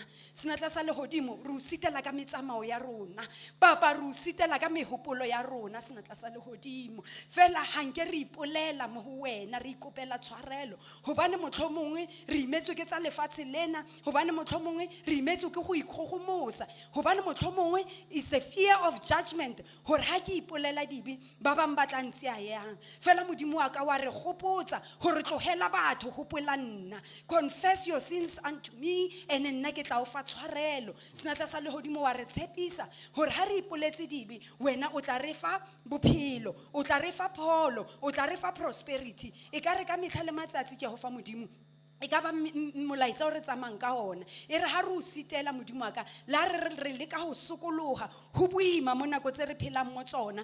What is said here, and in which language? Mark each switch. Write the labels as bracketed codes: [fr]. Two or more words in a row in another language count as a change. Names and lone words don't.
[st] Senatla sa lehodimo re o sitela ka metsamao ya rona. Papa re o sitela ka mehopolo ya rona senatla sa lehodimo. Fela hanke re ipolela mo ho wena re ikopela tshwarelo. Hobane motlhomongwe re imetswe ke tsa lefatshe lena, hobane motlhomongwe re imetswe ke go ikgogomosa, hobane motlhomongwe [en] is the fear of judgment [st] hore ha ke ipolela dibe ba bang ba tla ntse yang. Fela Modimo wa ka wa re gopotsa hore tlogela batho gopola nna. [en] Confess your sins unto me [st] and nna ke tla o fa tshwarelo. Senatla sa lehodimo wa re tshepisa hore ha re ipoletse dibe wena o tla re fa bophelo, o tla re fa pholo, o tla re fa prosperity. E ka re ka metlha le matsatsi Jehova Modimo e ka ba molaetsa o re tsamang ka ona. E re ha re o sitela Modimo wa ka la re le ka ho sokoloha ho boima mo nako tse re phelang mo tsona.